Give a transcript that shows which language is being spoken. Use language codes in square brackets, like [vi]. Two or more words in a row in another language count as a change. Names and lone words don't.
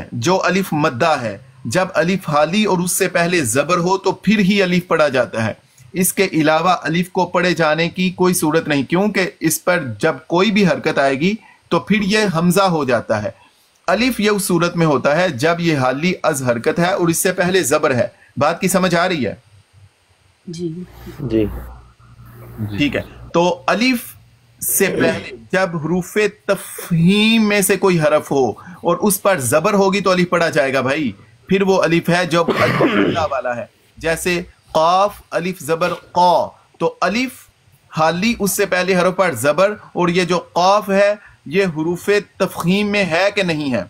[ur] جو الف مدہ ہے، جب الف خالی اور اس سے پہلے زبر ہو تو پھر ہی الف پڑھا جاتا ہے. اس کے علاوہ الف کو پڑھے جانے کی کوئی صورت نہیں، کیونکہ اس پر جب کوئی بھی حرکت آئے گی تو پھر یہ حمزہ ہو جاتا ہے. الف یہ اس صورت میں ہوتا ہے جب یہ حالی از حرکت ہے اور اس سے پہلے زبر ہے. بات کی سمجھ آ رہی ہے؟ جی جی ٹھیک ہے. تو الف سے پہلے جب حروف تفہیم میں سے کوئی حرف ہو اور اس پر زبر ہوگی تو الف پڑھا جائے گا بھائی. پھر وہ الف ہے جو الف والا ہے. جیسے قاف الف زبر قا، تو الف حالی اس سے پہلے حرف پر زبر، اور یہ جو قاف ہے یہ حروف تفخیم میں ہے کہ نہیں ہے؟